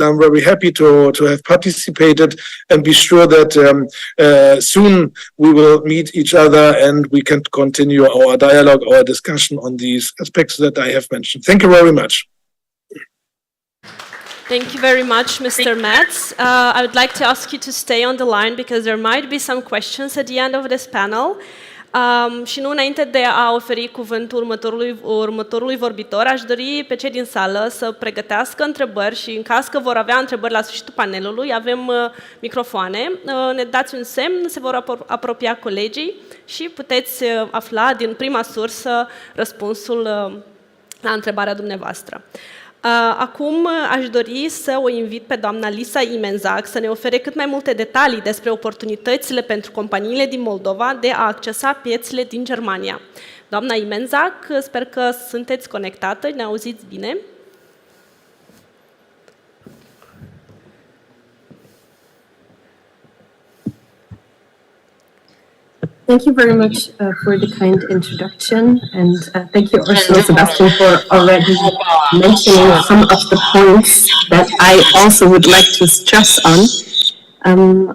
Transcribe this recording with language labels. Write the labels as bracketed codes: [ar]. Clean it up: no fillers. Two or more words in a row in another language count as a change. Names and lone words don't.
[en] I'm very happy to have participated, and be sure that soon we will meet each other and we can continue our dialogue, our discussion on these aspects that I have mentioned. Thank you very much. Thank you very much, Mr. Metz. I would like to ask you to stay on the line because there might be some questions at the end of this panel. [ro] Și nu înainte de a oferi cuvântul următorului vorbitor, aș dori pe cei din sală să pregătească întrebări și în caz că vor avea întrebări la sfârșitul panelului, avem microfoane, ne dați un semn, se vor apropia colegii și puteți afla din prima sursă răspunsul la întrebarea dumneavoastră. Acum aș dori să o invit pe doamna Lisa Imenzac să ne ofere cât mai multe detalii despre oportunitățile pentru companiile din Moldova de a accesa piețele din Germania. Doamna Imenzac, sper că sunteți conectată, ne auziți bine. [en] Thank you very much for the kind introduction, and thank you also, Sebastian, for already mentioning some of the points that I also would like to stress on.